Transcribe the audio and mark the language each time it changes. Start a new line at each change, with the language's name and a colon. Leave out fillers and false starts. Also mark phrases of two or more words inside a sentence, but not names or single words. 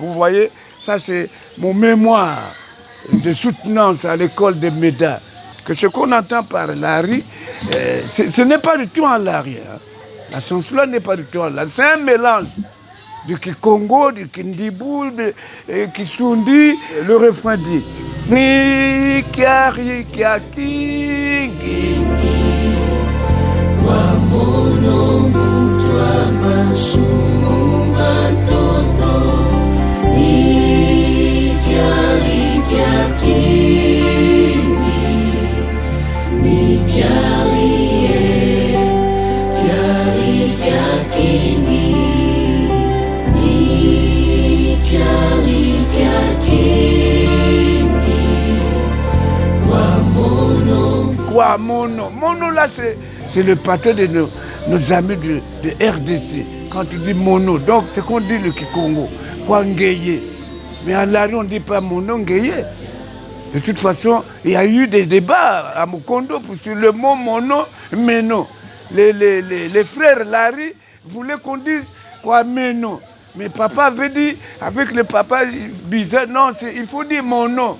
French: Vous voyez, ça c'est mon mémoire de soutenance à l'école de Méda. Que ce qu'on entend par Lari, ce n'est pas du tout en Lari. Hein. La chanson-là n'est pas du tout en Lari. C'est un mélange du Kikongo, du Kindibou, du Kisundi. Le refrain dit
Kongo: Ni kiari kia kingi Kwa mono mutwa masumu matoto Ni kiari kia kingi Ni kiari kia kingi Ni kiari kia kingi Kwa mono.
French: Mono là c'est le patron de nos amis de RDC. Quand tu dis mono, donc c'est qu'on dit le Kikongo.
Kongo: Kwa ngeye.
French: Mais en Lari on ne dit pas
Kongo: mono ngeye.
French: De toute façon, il y a eu des débats à Mukondo sur le mot mono, meno. Les frères Lari voulaient qu'on dise quoi meno. Mais papa avait dit, avec le papa bizarre, non, il faut dire mono.